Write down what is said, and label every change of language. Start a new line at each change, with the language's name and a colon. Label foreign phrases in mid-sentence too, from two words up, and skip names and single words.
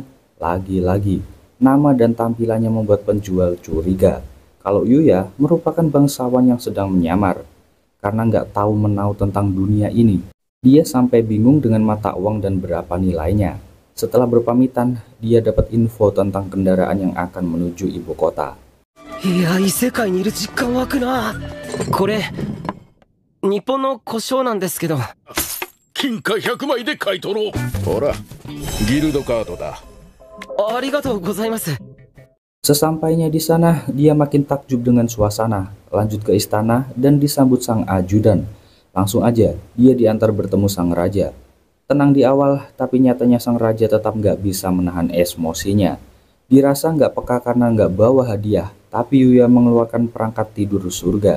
Indonesian: Lagi-lagi, nama dan tampilannya membuat penjual curiga kalau Yuya merupakan bangsawan yang sedang menyamar. Karena nggak tahu menau tentang dunia ini, dia sampai bingung dengan mata uang dan berapa nilainya. Setelah berpamitan, dia dapat info tentang kendaraan yang akan menuju ibu kota.
Japanese: いや、異世界にいる実感湧くな。これ、日本の故障なんですけど。金貨100枚で買い取ろう。ほら、ギルドカードだ。ありがとうございます。
Indonesian: Sesampainya di sana, dia makin takjub dengan suasana, lanjut ke istana dan disambut sang ajudan. Langsung aja, dia diantar bertemu sang raja. Tenang di awal, tapi nyatanya sang raja tetap nggak bisa menahan emosinya. Dirasa nggak peka karena nggak bawa hadiah, tapi Yuya mengeluarkan perangkat tidur surga.